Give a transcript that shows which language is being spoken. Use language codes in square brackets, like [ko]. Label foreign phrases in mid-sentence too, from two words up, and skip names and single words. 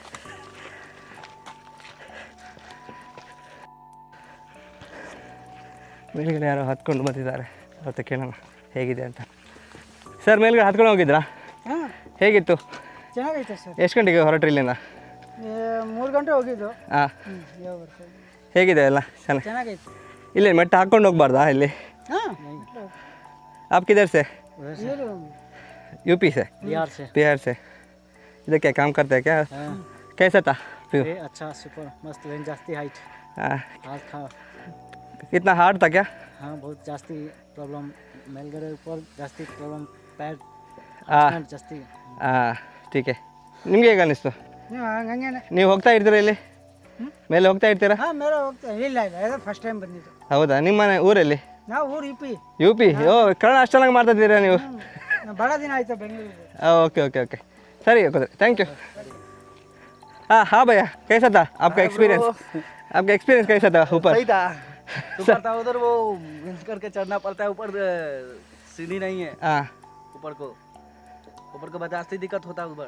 [kn] ಮೇಲ್ಗಡೆ ಯಾರೋ ಹತ್ಕೊಂಡು ಬಂದಿದ್ದಾರೆ, ಅವತ್ತು ಕೇಳೋಣ ಹೇಗಿದೆ ಅಂತ. ಸರ್ ಮೇಲ್ಗಡೆ ಹತ್ಕೊಂಡು ಹೋಗಿದ್ರಾ? ಹಾಂ, ಹೇಗಿತ್ತು? ಚೆನ್ನಾಗೈತೆ ಸರ್. ಎಷ್ಟು ಗಂಟೆಗೆ ಹೊರಟ್ರಿ ಇಲ್ಲಿಂದ? 3 ಗಂಟೆ ಹೋಗಿದ್ದು. ಹಾಂ, ಹೇಗಿದೆ ಎಲ್ಲ? ಚೆನ್ನಾಗೈತೆ. ಇಲ್ಲಿ ಮೆಟ್ಟ ಹಾಕ್ಕೊಂಡು ಹೋಗ್ಬಾರ್ದಾ ಇಲ್ಲಿ? ಹಾಂ, [hi] आप किधर से? ये यूपी से? बिहार से। बिहार से। इधर क्या काम करते हैं क्या? कैसा था व्यू? अच्छा, सुपर मस्त. रेंज जास्ती हाइट. हाँ, आज खा. इतना हार्ड था क्या? हाँ, बहुत जास्ती प्रॉब्लम. मेलगಡೆ ऊपर जास्ती प्रॉब्लम. पैर ಜಾಸ್ತಿ. ಹಾಂ, ठीक है. [kn] ನಿಮಗೆ ಹೇಗೆ ಅನ್ನಿಸ್ತು? ಹಂಗೇನೆ. ನೀವು ಹೋಗ್ತಾ ಇರ್ತೀರಾ ಇಲ್ಲಿ ಮೇಲೆ ಹೋಗ್ತಾ ಇರ್ತೀರಾ? ಹಾಂ, ಮೇಲೆ ಹೋಗ್ತಾ ಇಲ್ಲ ಇದು [en] first time [kn] ಬಂದಿದ್ದು. ಹೌದಾ? ನಿಮ್ಮ ಮನೆ ಊರಲ್ಲಿ? ನಾವು ಊರು ಯು ಪಿ. ಓ, ಕನ್ನಡ ಅಷ್ಟು ಚೆನ್ನಾಗಿ ಮಾಡ್ತಾ ಇದ್ದೀರಾ ನೀವು? ಭಾಳ ದಿನ ಆಯಿತು ಬೆಂಗಳೂರಿಗೆ. [en] okay okay okay, sir thank you. [hi] हाँ हाँ भैया, कैसा था आपका एक्सपीरियंस? आपका एक्सपीरियंस कैसा था ऊपर? सही था. ऊपर था, उधर वो घिस करके चढ़ना पड़ता है. ऊपर सीढ़ी नहीं है. हाँ, ऊपर को बजास्ती दिक्कत होता है ऊपर.